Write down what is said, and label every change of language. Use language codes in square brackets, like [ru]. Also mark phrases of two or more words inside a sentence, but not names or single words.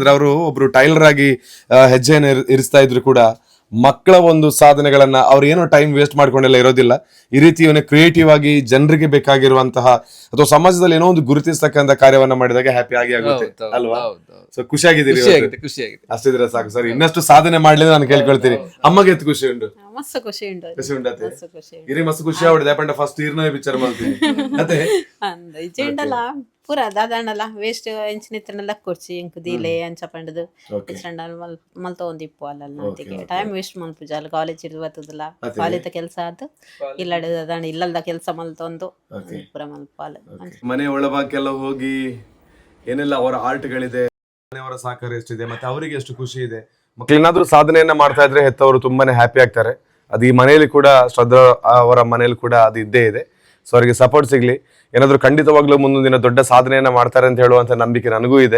[kn] ಅಂದ್ರೆ ಅವರು ಒಬ್ರು ಟೈಲರ್ ಆಗಿ ಹೆಜ್ಜೆಯನ್ನು ಇರಿಸ್ತಾ ಇದ್ರು ಕೂಡ ಮಕ್ಕಳ ಒಂದು ಸಾಧನೆಗಳನ್ನ ಅವ್ರು ಏನೋ [en] time waste [kn] ಮಾಡ್ಕೊಂಡೆಲ್ಲ ಇರೋದಿಲ್ಲ. ಈ ರೀತಿ ಕ್ರಿಯೇಟಿವ್ ಆಗಿ ಜನರಿಗೆ ಬೇಕಾಗಿರುವಂತಹ ಅಥವಾ ಸಮಾಜದಲ್ಲಿ ಏನೋ ಒಂದು ಗುರುತಿಸ್ತಕ್ಕಂಥ ಕಾರ್ಯವನ್ನ ಮಾಡಿದಾಗ ಹ್ಯಾಪಿ ಆಗುತ್ತೆ ಅಲ್ವಾ? ಸೊ ಖುಷಿಯಾಗಿದ್ದೀರಿ, ಅಷ್ಟಿದ್ರೆ ಸಾಕು ಸರ್. ಇನ್ನಷ್ಟು ಸಾಧನೆ ಮಾಡ್ಲಿ ನಾನು ಕೇಳ್ಕೊಳ್ತೀನಿ. ಅಮ್ಮಗೆ ಎಷ್ಟು ಖುಷಿ ಉಂಟು? ಮಸ್ತ್ ಖುಷಿ ಉಂಟು. [tcy] ಇರಿ ಮಸ್ತ್ ಖುಷಿ ಆವಿಡೆ ಪಂಡ ಫಸ್ಟ್ ಇರ್ನ [kn] ವಿಚಾರ ಮಾಡ್ತೀನಿ [tcy] ಅದೇ ಅಂದ ಇಜೆಂಡಲ ಪೂರ ದಾದಾಂಡಲ ವೇಸ್ಟ್ ಎಂಚಿನಿತ್ರನೆಲ್ಲ ಕೊರ್ಚಿ ಎಂಕು ದೀಲೆ ಅಂಚ ಪಂಡದು ಇಚಂಡ ಮಲ್ತ ಒಂದಿಪ್ಪು ಅಲ್ಲ ಅಂತಿಗೆ [en] time waste [tcy] ಮಲ್ಪುಜ ಅಲ್ಲಿ ಕಾಲೇಜ್ ಇರ್ದು ಬರ್ತದಲ್ಲ, ಕಾಲೇಜ್ ಕೆಲಸ ಆದ್ದು ಇಲ್ಲಡೆ ದಾದಾಂಡ ಇಲ್ಲದ ಕೆಲಸ ಮಲ್ತೊಂದು ಪೂರ ಮಲ್ಪಾಲ. [kn] ಮನೆ ಒಳಭಾಗಕ್ಕೆಲ್ಲ ಹೋಗಿ ಏನೆಲ್ಲ ಅವರ ಆರ್ಟ್ಗಳಿದೆ, ಮನೆಯವರ ಸಹಕಾರ ಎಷ್ಟಿದೆ, ಮತ್ತೆ ಅವರಿಗೆ ಎಷ್ಟು ಖುಷಿ ಇದೆ. ಮಕ್ಕಳೇನಾದ್ರೂ ಸಾಧನೆಯನ್ನ ಮಾಡ್ತಾ ಇದ್ರೆ ಹೆತ್ತವರು ತುಂಬಾನೇ ಹ್ಯಾಪಿ ಆಗ್ತಾರೆ. ಅದು ಈ ಮನೆಯಲ್ಲಿ ಕೂಡ ಶ್ರದ್ಧಾ ಅವರ ಮನೆಯಲ್ಲಿ ಕೂಡ ಅದು ಇದ್ದೇ ಇದೆ. ಸೊ ಅವರಿಗೆ ಸಪೋರ್ಟ್ ಸಿಗ್ಲಿ. ಏನಾದ್ರೂ ಖಂಡಿತವಾಗ್ಲೂ ಮುಂದೊಂದು ದಿನ ದೊಡ್ಡ ಸಾಧನೆಯನ್ನ ಮಾಡ್ತಾರೆ ಅಂತ ಹೇಳುವಂತ ನಂಬಿಕೆ ನನಗೂ ಇದೆ.